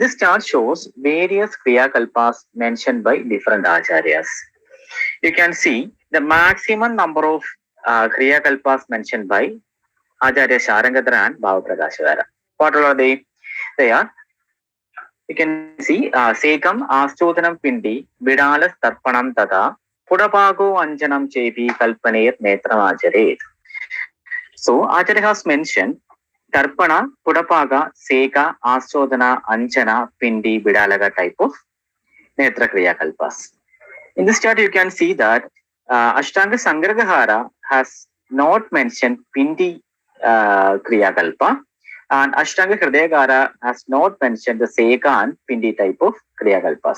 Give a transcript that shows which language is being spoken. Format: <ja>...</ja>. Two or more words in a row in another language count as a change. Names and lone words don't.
<en>This chart shows various Kriya Kalpas mentioned by different Acharyas. You can see the maximum number of Kriya Kalpas mentioned by Acharya Sharangadhara and Bhava Prakashavara. What all are they? They are, you can see,</en> <sa>Sekam, Astodanam Pindi, Vidalas Tarpanam Tata, Pudapago Anjanam Chepi, Kalpaner, Netram Acharet.</sa> <en>So, Acharya has mentioned Tarpana, Pudapaga, Seka, Astodana, Anjana, Pindi, Vidalaga type of Netra Kriya Kalpas. In this chart, you can see that Ashtanga Sangragahara has not mentioned Pindi Kriya Kalpa, and Ashtanga Hridayagara has not mentioned the Seka and Pindi type of Kriya Kalpas.</en>